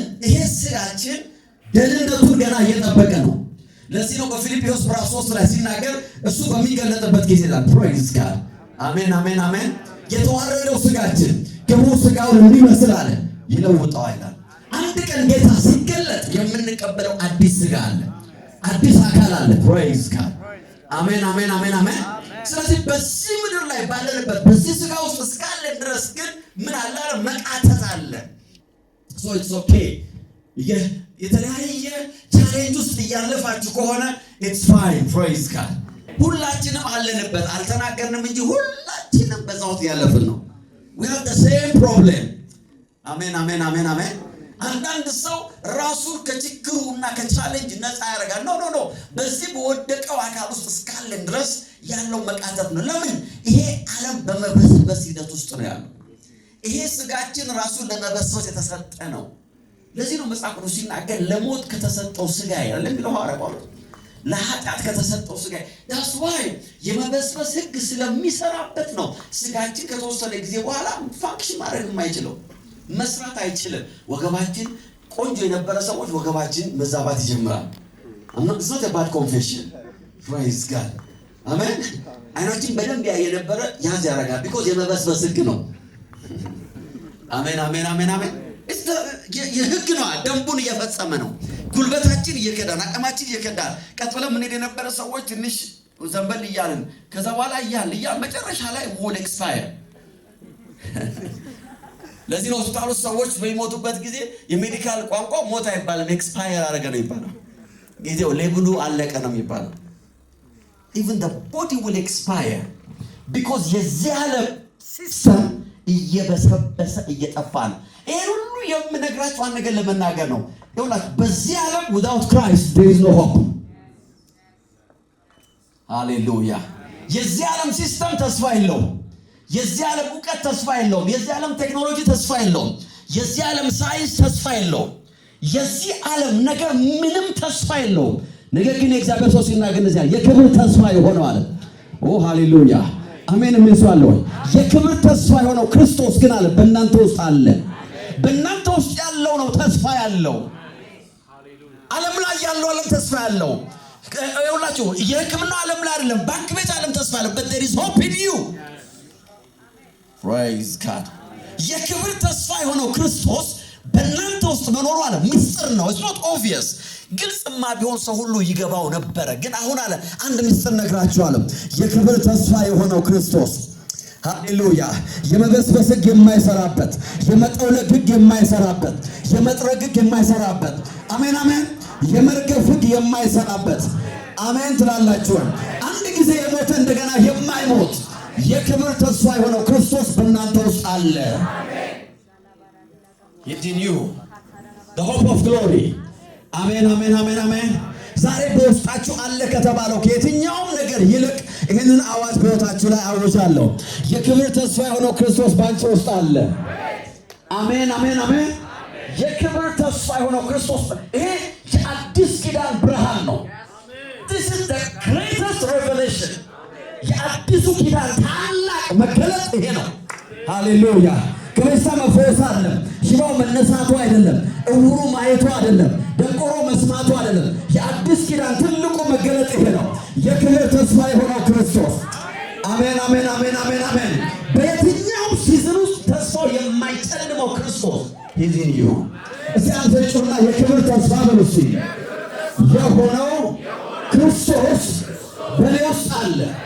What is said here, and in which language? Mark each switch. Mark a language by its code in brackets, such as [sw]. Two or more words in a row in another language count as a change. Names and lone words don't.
[am] ይሄ ስጋችን ደህንነቱን ገና እየጠበቀ ነው። ለዚህ ነው በፊልጵስዩስ ምዕራፍ 3 ላይ ሲናገር እሱ በሚገለጥበት ጊዜ ይላል [en] praise God [am] አሜን አሜን አሜን። የተዋረደው ስጋችን ክቡር ስጋውን እንዲመስል አለ ይለውጠዋል ይላል። አንድ ቀን ጌታ ሲገለጥ የምንቀበለው አዲስ ስጋ አለ፣ አዲስ አካል አለ። [en] praise God [am] አሜን አሜን አሜን አሜን። ስለዚህ በዚህ ምድር ላይ ባለንበት በዚህ ስጋ ውስጥ እስካለን ድረስ ግን ምን አለ? መቃተት አለ። [en] so it's okay። [am] የተለያየ ቻሌንጅ ውስጥ እያለፋችሁ ከሆነ [en] it's fine praise God። [am] ሁላችንም አለንበት፣ አልተናገርንም እንጂ ሁላችንም በዛው ያለፍን ነው። [en] we have the same problem። [am] አሜን አሜን አሜን አሜን። አንዳንድ ሰው ራሱን ከችግሩና ከቻሌንጅ ነፃ ያደርጋል። ኖ በዚህ በወደቀው አካል ውስጥ እስካለን ድረስ ያለው መቃተት ነው። ለምን? ይሄ ዓለም በመበስበስ ሂደት ውስጥ ነው ያለው። ይሄ ስጋችን ራሱን ለመበስበስ የተሰጠ ነው። ለዚህ ነው መጽሐፍ ቅዱስ ሲናገር ለሞት ከተሰጠው ስጋ ይላል የሚለው ሐዋርያው ጳውሎስ። ለኃጢአት ከተሰጠው ስጋ [en] that's why [am] የመበስበስ ሕግ ስለሚሰራበት ነው ስጋችን ከተወሰነ ጊዜ በኋላ ፋንክሽን ማድረግ የማይችለው፣ መስራት አይችልም። ወገባችን ቆንጆ የነበረ ሰዎች ወገባችን መዛባት ይጀምራል። [en] it's not a bad confession praise God [am] አሜን። አይናችን በደንብ የነበረ ያዝ ያደርጋል because የመበስበስ ሕግ ነው። አሜን አሜን አሜን አሜን። የህግ ነው። ደንቡን እየፈጸመ ነው። ጉልበታችን እየከዳን አቅማችን እየከዳን ቀጥ ብለን ምን የነበረ ሰዎች ትንሽ ዘንበል እያልን ከዛ በኋላ እያልን መጨረሻ ላይ [en] will expire። [am] ለዚህ ነው ሆስፒታል ውስጥ ሰዎች በሚሞቱበት ጊዜ የሜዲካል ቋንቋ ሞት አይባልም ኤክስፓየር አደረገ ነው የሚባለው። ጊዜው ሌብሉ አለቀ ነው የሚባለው። [en] even the body will expire [am] because የዚህ ዓለም ሲስተም እየበሰበሰ እየጠፋ ነው። ይሄ ሁሉ የምነግራችሁ አንድ ነገር ለመናገር ነው። ይኸውላችሁ በዚህ ዓለም [en] without Christ there is no hope። [am] ሃሌሉያ። የዚህ ዓለም ሲስተም ተስፋ የለውም። የዚህ ዓለም ዕውቀት ተስፋ የለውም። የዚህ ዓለም ቴክኖሎጂ ተስፋ የለውም። የዚህ ዓለም ሳይንስ ተስፋ የለውም። የዚህ ዓለም ነገር ምንም ተስፋ የለውም። ነገር ግን የእግዚአብሔር ሰው ሲናገር እንደዚህ ያለ የክብር ተስፋ የሆነው አለ። ኦ ሃሌሉያ አሜን። ምን ይሷል ወይ? የክብር ተስፋ የሆነው ክርስቶስ ግን አለ በእናንተ ውስጥ አለ። በእናንተ ውስጥ ያለው ነው ተስፋ ያለው። ዓለም ላይ ያለው ዓለም ተስፋ ያለው ይኸውላችሁ የሕክምና ዓለም ላይ አይደለም፣ ባንክ ቤት ዓለም ተስፋ ያለው [en] but there is hope in you. praise God. [am] የክብር ተስፋ የሆነው ክርስቶስ በእናንተ ውስጥ መኖሩ አለ ምስጢር ነው። [en] it's not obvious። [am] ግልጽማ ቢሆን ሰው ሁሉ ይገባው ነበረ። ግን አሁን አለ አንድ ምስጢር ነግራችኋለሁ። የክብር ተስፋ የሆነው ክርስቶስ ሃሌሉያ የመበስበስ ሕግ የማይሰራበት፣ የመጠውለግ ሕግ የማይሰራበት፣ የመጥረግ ሕግ የማይሰራበት፣ አሜን አሜን፣ የመርገፍ ሕግ የማይሰራበት፣ አሜን ትላላችሁ። አንድ ጊዜ የሞተ እንደገና የማይሞት የክብር ተስፋ የሆነው ክርስቶስ በእናንተ ውስጥ አለ። [en] It's in you, the hope of glory. [am] አሜን አሜን አሜን አሜን። ዛሬ በውስጣችሁ አለ ከተባለው ከየትኛውም ነገር ይልቅ ይህንን አዋጅ በሕይወታችሁ ላይ አውጃለሁ። የክብር ተስፋ የሆነው ክርስቶስ በአንቺ ውስጥ አለ። አሜን አሜን አሜን። የክብር ተስፋ የሆነው ክርስቶስ ይሄ የአዲስ ኪዳን ብርሃን ነው። [en] This is the greatest revelation። [am] የአዲሱ ኪዳን ታላቅ መገለጥ ይሄ ነው። ሃሌሉያ። ከበሽታ መፈወስ አይደለም፣ ሽባው መነሳቱ አይደለም፣ እውሩ ማየቱ አይደለም፣ ደንቆሮ መስማቱ አይደለም። የአዲስ ኪዳን ትልቁ መገለጥ ይሄ ነው። የክብር ተስፋ የሆነው ክርስቶስ። አሜን አሜን አሜን አሜን አሜን። በየትኛው ሲዝን ውስጥ ተስፋው የማይጨልመው ክርስቶስ [en] is in you [am] እስቲ አንተጩና የክብር ተስፋ በሉሲ የሆነው ክርስቶስ በኔ ውስጥ አለ።